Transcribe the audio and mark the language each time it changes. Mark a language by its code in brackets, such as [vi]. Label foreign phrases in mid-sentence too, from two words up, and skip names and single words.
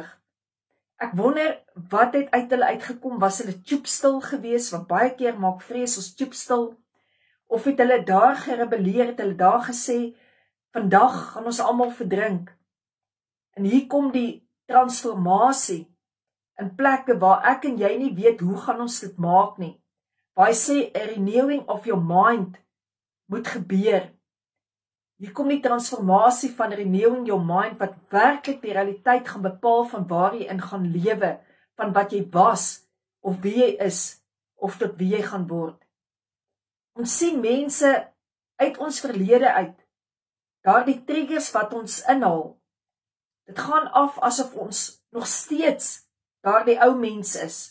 [af] Ek wonder wat het uit hulle uitgekom, was hulle tjoepstil gewees, want baie keer maak vrees ons tjoepstil, of het hulle daar gerebelleer, het hulle daar gesê, vandag gaan ons almal verdrink. En hier kom die transformasie, in plekke waar ek en jy nie weet hoe gaan ons dit maak nie. Waar hy sê, [en] a renewing of your mind [af] moet gebeur. Hier kom die transformasie van [en] renewing your mind, [af] wat werklik die realiteit gaan bepaal van waar jy in gaan lewe, van wat jy was, of wie jy is, of tot wie jy gaan word. Ons sien mense uit ons verlede uit, daardie triggers wat ons inhaal, dit gaan af asof ons nog steeds daardie ou mens is.